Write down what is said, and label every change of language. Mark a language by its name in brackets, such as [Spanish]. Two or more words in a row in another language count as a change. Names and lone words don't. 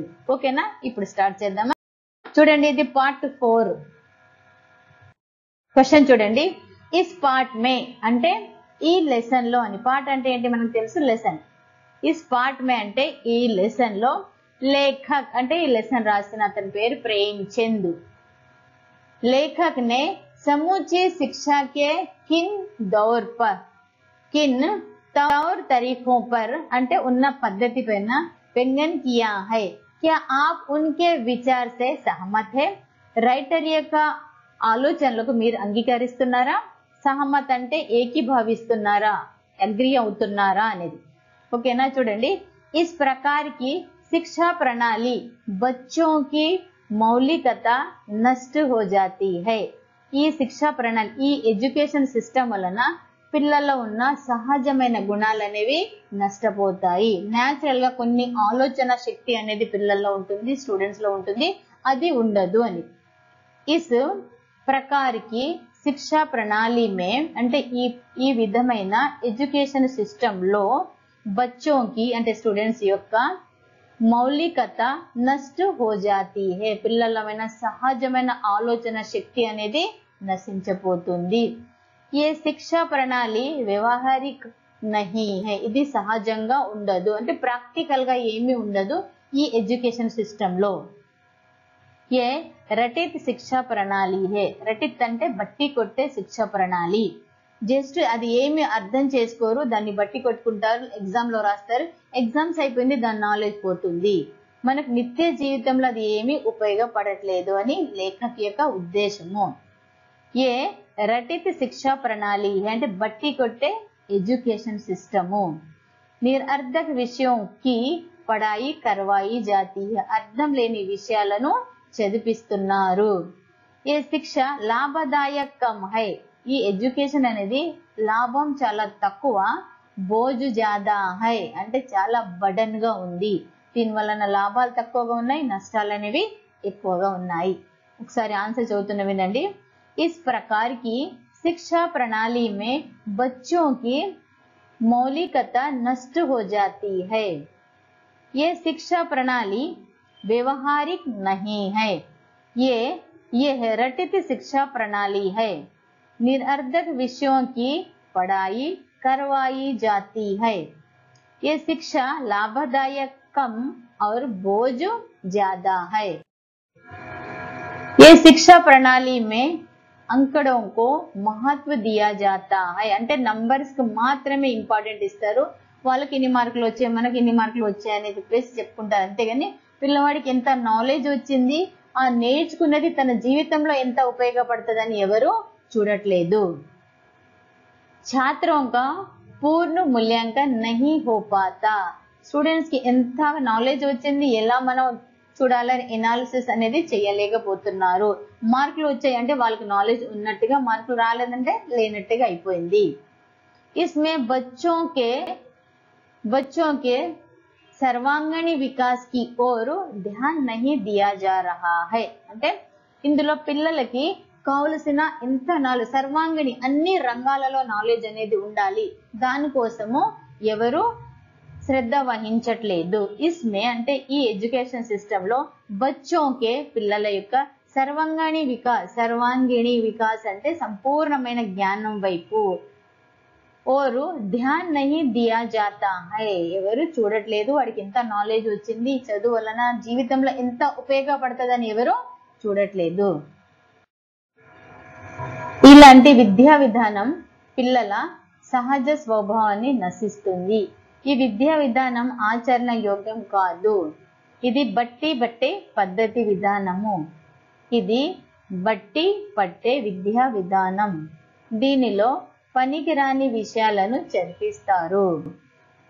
[Telugu] ఓకేనా, ఇప్పుడు స్టార్ట్ చేద్దామా। చూడండి, ఇది [English] part 4 question [Telugu] చూడండి। [Hindi] इस पार्ट में [Telugu] అంటే ఈ లెసన్ లో అని, పార్ట్ అంటే ఏంటి మనకు తెలుసు, లెసన్। [Hindi] इस पार्ट में [Telugu] అంటే ఈ లెసన్ లో లేఖక్ అంటే ఈ లెసన్ రాసిన అతని పేరు ప్రేమచంద్। [Hindi] लेखक ने समूची शिक्षा के किन तौर तरीकों पर [Telugu] అంటే ఉన్న పద్ధతి పైన [Hindi] व्यंजन किया है, क्या आप उनके विचार से सहमत है? [Telugu] రైటర్ యొక్క ఆలోచనలకు మీరు అంగీకరిస్తున్నారా? సహమత్ అంటే ఏకీభవిస్తున్నారా, అగ్రీ అవుతున్నారా అనేది। ఓకేనా, చూడండి। [Hindi] इस प्रकार की शिक्षा प्रणाली बच्चों की मौलिकता नष्ट हो जाती है। [Telugu] ఈ శిక్షా ప్రణాళి, ఈ [English] education system [Telugu] వలన పిల్లల్లో ఉన్న సహజమైన గుణాలు అనేవి నష్టపోతాయి। న్యాచురల్ గా కొన్ని ఆలోచన శక్తి అనేది పిల్లల్లో ఉంటుంది, స్టూడెంట్స్ లో ఉంటుంది, అది ఉండదు అని। [Hindi] इस प्रकार की शिक्षा प्रणाली में [Telugu] అంటే ఈ విధమైన [English] education system [Telugu] లో బచ్చోంకి అంటే స్టూడెంట్స్ యొక్క [Hindi] मौलिकता नष्ट हो जाती है, [Telugu] పిల్లలమైన సహజమైన ఆలోచన శక్తి అనేది నశించిపోతుంది। [Hindi] ये शिक्षा प्रणाली व्यवहारिक नहीं है, [Telugu] ఇది సహజంగా ఉండదు అంటే ప్రాక్టికల్ గా ఏమీ ఉండదు ఈ [English] education system [Telugu] లో। [Hindi] ये रटित शिक्षा प्रणाली है, [Telugu] రటిత్ అంటే బట్టి కొట్టే శిక్షా ప్రణాళి, జస్ట్ అది ఏమి అర్థం చేసుకోరు, దాన్ని బట్టి కొట్టుకుంటారు, ఎగ్జామ్ లో రాస్తారు, ఎగ్జామ్స్ అయిపోయింది, దాని నాలెడ్జ్ పోతుంది, మనకు నిత్య జీవితంలో అది ఏమీ ఉపయోగపడట్లేదు అని లేఖక్ యొక్క ఉద్దేశము। [Hindi] ये रटित शिक्षा प्रणाली [Telugu] అంటే బట్టి కొట్టే [English] education system. [Hindi] निरर्थक विषयं की पढ़ाई करवाई जाती है, [Telugu] అర్థం లేని విషయాలను చదివిస్తున్నారు। [Hindi] ये शिक्षा लाभदायकं है, [Telugu] ఈ ఎడ్యుకేషన్ అనేది లాభం చాలా తక్కువ, [Hindi] बोझ ज़्यादा है [Telugu] అంటే చాలా బర్డెన్ గా ఉంది, దీని వలన లాభాలు తక్కువగా ఉన్నాయి, నష్టాలు అనేవి ఎక్కువగా ఉన్నాయి। ఒకసారి ఆన్సర్ చదువుతున్న వినండి। [Hindi] इस प्रकार की शिक्षा प्रणाली में बच्चों की मौलिकता नष्ट हो जाती है। ये शिक्षा प्रणाली व्यवहारिक नहीं है, यह रटित शिक्षा प्रणाली है, निरर्थक विषयों की पढ़ाई करवाई जाती है। ये शिक्षा लाभदायक कम और बोझ ज्यादा है। ये शिक्षा प्रणाली में अंकड़ों को महत्व दिया जाता है [Telugu] అంటే నంబర్స్ కి మాత్రమే ఇంపార్టెంట్ ఇస్తారు, వాళ్ళకి ఇన్ని మార్కులు వచ్చాయి మనకి ఇన్ని మార్కులు వచ్చాయి అనేది చెప్పేసి చెప్పుకుంటారు, అంతేగాని పిల్లవాడికి ఎంత నాలెడ్జ్ వచ్చింది, ఆ నేర్చుకున్నది తన జీవితంలో ఎంత ఉపయోగపడుతుందని ఎవరు చూడట్లేదు। [Hindi] छात्रों का पूर्ण मूल्यांकन नहीं हो पाता, [Telugu] స్టూడెంట్స్ కి ఎంత నాలెడ్జ్ వచ్చింది ఎలా మనం చూడాలని ఎనాలిసిస్ అనేది చేయలేకపోతున్నారు। మార్కులు వచ్చాయి అంటే వాళ్ళకి నాలెడ్జ్ ఉన్నట్టుగా, మార్కులు రాలేదంటే లేనట్టుగా అయిపోయింది। [Hindi] इसमें बच्चों के सर्वांगीण विकास की ओर ध्यान नहीं दिया जा रहा है [Telugu] అంటే ఇందులో పిల్లలకి కావలసిన ఎంత నాలెడ్జ్, సర్వాంగిణి అన్ని రంగాలలో నాలెడ్జ్ అనేది ఉండాలి, దానికోసము ఎవరు శ్రద్ధ వహించట్లేదు। ఇస్మే అంటే ఈ [English] education system [Telugu] లో బచ్చోంకే పిల్లల యొక్క [Hindi] सर्वांगीण विकास [Telugu] అంటే సంపూర్ణమైన జ్ఞానం వైపు, [Hindi] और ध्यान नहीं दिया जाता है [Telugu] ఎవరు చూడట్లేదు, వాడికి ఎంత నాలెడ్జ్ వచ్చింది, చదువు వలన జీవితంలో ఎంత ఉపయోగపడుతుందని ఎవరు చూడట్లేదు। ఇలాంటి విద్యా విధానం పిల్లల సహజ స్వభావాన్ని నశిస్తుంది, ఈ విద్యా విధానం ఆచరణ యోగ్యం కాదు, ఇది బట్టి పట్టే పద్ధతి విధానము, ఇది బట్టి పట్టే విద్యా విధానం, దీనిలో పనికిరాని విషయాలను చదివిస్తారు।